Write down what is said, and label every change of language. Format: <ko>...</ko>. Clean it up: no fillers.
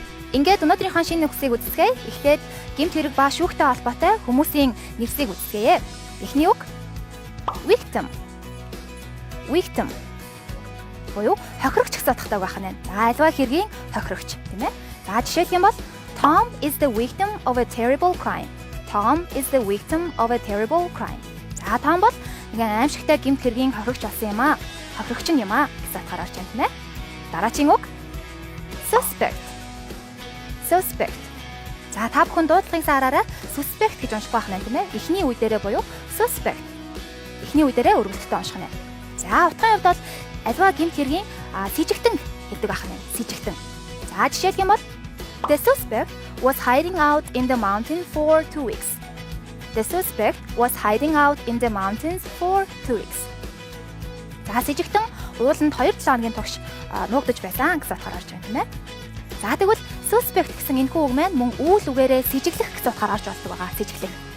<mn>Ингээд өнөөдрийнхөө шинэ үгсийг үздэсгэе. Эхлээд гэмт хэрэг ба шүүхтэй холбоотой хүмүүсийн нэрсийг үздэсгэе. Эхний үг victim. Victim буюу хохирогч гэсэн утгатай байх нь. За альва хэргийн хохирогч, тийм ээ. За жишээлх юм бол</mn> <en>Tom is the victim of a terrible crime. Tom is the victim of a terrible crime.</en> <mn>За Том бол нэг аимшигтай гэмт хэргийн хохирогч болсон юм аа. Хохирогч юм аа гэсэн утгаар орж байна, тийм ээ. Дараагийн үг suspect.</mn> <en>Suspect.</en> <mn>За та бүхэн дуудлагын саараараа suspect гэж унших байх нь, тийм ээ. Эхний үе дээрээ буюу suspect. Эхний үе дээрээ өргөлттэй унших нь. За утгын хувьд бол альва гэмт хэргийн сэжигтэн гэдэг байх нь. Сэжигтэн. За жишээлх юм бол</mn> <en>The suspect was hiding out in the mountain for 2 weeks. The suspect was hiding out in the mountains for 2 weeks.</en> <mn>За сэжигтэн ууланд 2-7 хоногийн турш нуугдаж байсан гэсэн утгаар орж байна, тийм ээ. За тэгвэл suspect гэсэн энэхүү үг маань мөн үйл үгээрээ сэжиглэх гэсэн утгаар орж болдог байгаа. Сэжиглэх.</mn>